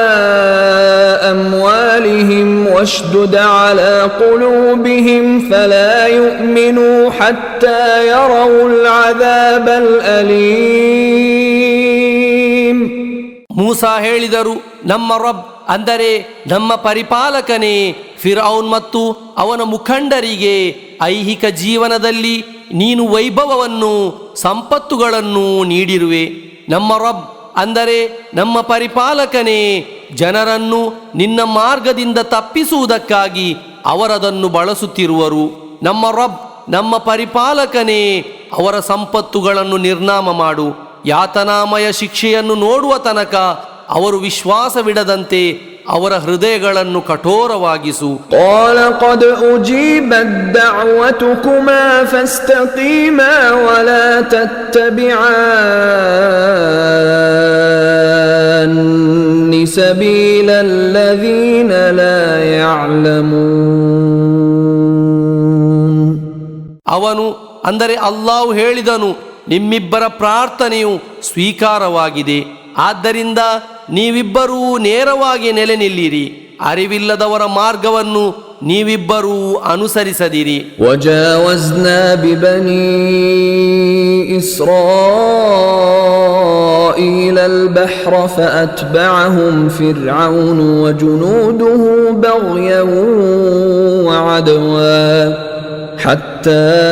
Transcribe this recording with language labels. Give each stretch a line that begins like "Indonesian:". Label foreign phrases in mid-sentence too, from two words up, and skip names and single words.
Arabic: أموالهم واشدد على قلوبهم فلا يؤمنوا حتى يروا العذاب الأليم.
Kannada: ಮೂಸಾ ಹೇಳಿದರು, ನಮ್ಮ ರಬ್ ಅಂದರೆ ನಮ್ಮ ಪರಿಪಾಲಕನೇ, ಫಿರ್ಔನ್ ಮತ್ತು ಅವನ ಮುಖಂಡರಿಗೆ ಐಹಿಕ ಜೀವನದಲ್ಲಿ ನೀನು ವೈಭವವನ್ನು ಸಂಪತ್ತುಗಳನ್ನು ನೀಡಿರುವೆ. ನಮ್ಮ ರಬ್ ಅಂದರೆ ನಮ್ಮ ಪರಿಪಾಲಕನೇ, ಜನರನ್ನು ನಿನ್ನ ಮಾರ್ಗದಿಂದ ತಪ್ಪಿಸುವುದಕ್ಕಾಗಿ ಅವರದನ್ನು ಬಳಸುತ್ತಿರುವರು. ನಮ್ಮ ರಬ್ ನಮ್ಮ ಪರಿಪಾಲಕನೇ, ಅವರ ಸಂಪತ್ತುಗಳನ್ನು ನಿರ್ನಾಮ ಮಾಡು. ಯಾತನಾಮಯ ಶಿಕ್ಷೆಯನ್ನು ನೋಡುವ ತನಕ ಅವರು ವಿಶ್ವಾಸವಿಡದಂತೆ ಅವರ ಹೃದಯಗಳನ್ನು ಕಠೋರವಾಗಿಸು.
Arabic: قال قد أجيبت دعوتكما فاستقيما ولا تتبعان سبيل الذين لا يعلمون.
Kannada: ಅವನು ಅಂದರೆ ಅಲ್ಲಾಹು ಹೇಳಿದನು, ನಿಮ್ಮಿಬ್ಬರ ಪ್ರಾರ್ಥನೆಯು ಸ್ವೀಕಾರವಾಗಿದೆ, ಆದ್ದರಿಂದ ನೀವಿಬ್ಬರೂ ನೇರವಾಗಿ ನೆಲೆ ನಿಲ್ಲಿರಿ, ಅರಿವಿಲ್ಲದವರ ಮಾರ್ಗವನ್ನು ನೀವಿಬ್ಬರೂ ಅನುಸರಿಸದಿರಿ.
Arabic: وجاوزنا ببني إسرائيل البحر فأتبعهم فرعون وجنوده بغيا وعدوا حتى